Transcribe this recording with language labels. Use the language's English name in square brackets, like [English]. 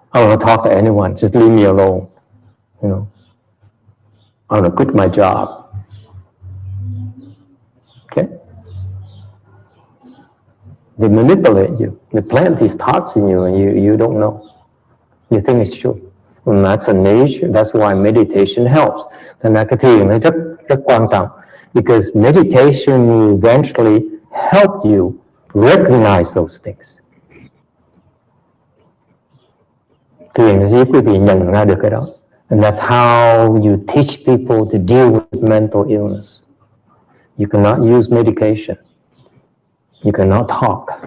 [English] I don't want to talk to anyone. Just leave me alone. You know, I want to quit my job. Okay? They manipulate you. They plant these thoughts in you, and you don't know. You think it's true. And that's a nature. That's why meditation helps. [Vietnamese] Thành ra cái thiền nó rất quan trọng. [English] Because meditation will eventually help you recognize those things. [Vietnamese] Thiền nó giúp quý vị nhận ra được cái đó. [English] And that's how you teach people to deal with mental illness. You cannot use medication. You cannot talk.